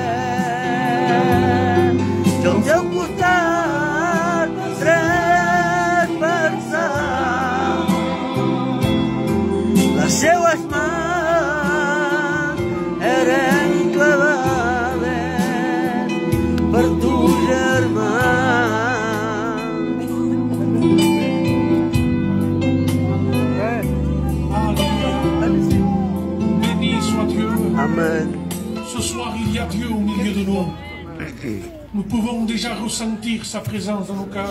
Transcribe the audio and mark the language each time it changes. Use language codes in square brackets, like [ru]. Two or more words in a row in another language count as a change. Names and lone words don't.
[ca] Al teu costat les seues mans eren clavades per tu, germà. [fr] Béni soit Dieu. Amen. Ce soir, il y a Dieu au milieu de nous. Nous pouvons déjà ressentir sa présence dans nos cœurs.